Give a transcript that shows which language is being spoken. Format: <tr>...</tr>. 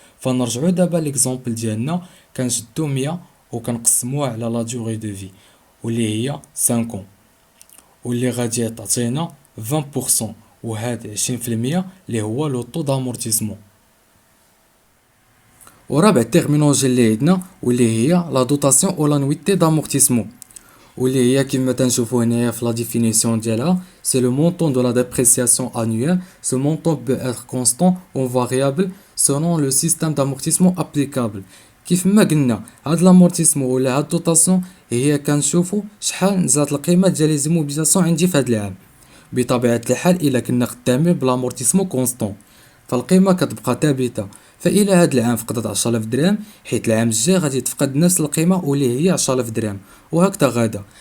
<ar>فنرجعو دابا ليكزامبل ديالنا كنشدو 100 وكنقسموها على لا دوغي دو في واللي هي 5 واللي غادي تعطينا 20%، وهاد 20% اللي هو لو طو دامورتيسمون. ورابع تيرمينولوجي اللي عندنا واللي هي لا دوتاسيون او لانويتي دامورتيسمون واللي هي كما تنشوفو هنايا في لا ديفينيسيون ديالها سي لو مونطون دو لا ديبريسياسيون annuelle.</ar> <fr>Ce montant peut être constant ou variable selon le système d'amortissement applicable.</fr> <ar>كيف ما قلنا هاد لامورتيسمون ولا هاد دوطاسيون هي كنشوفو شحال نزلت القيمه ديال لي زيموبيليزاسيون عندي في هاد العام. بطبيعه الحال الا كنا خدامين بلامورتيسمون كونستون فالقيمه كتبقى ثابته. فإلا هاد العام فقدت 10000 درهم حيت العام الجاي غادي تفقد نفس القيمه واللي هي 10000 درهم وهكذا غادا.</ar>